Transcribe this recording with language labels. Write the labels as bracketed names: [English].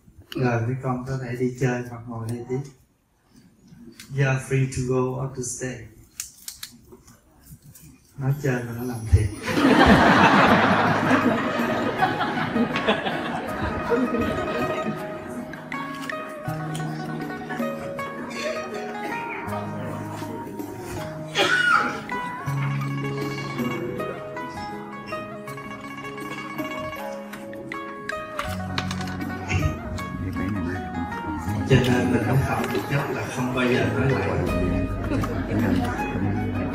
[Vietnamese] Rồi mấy con có thể đi chơi hoặc ngồi đây tiếp. [English] You are free to go or to stay. [Vietnamese] nói chơi mà nó làm thiệt. Cho nên mình không phạm được nhất là không bao giờ nói lại.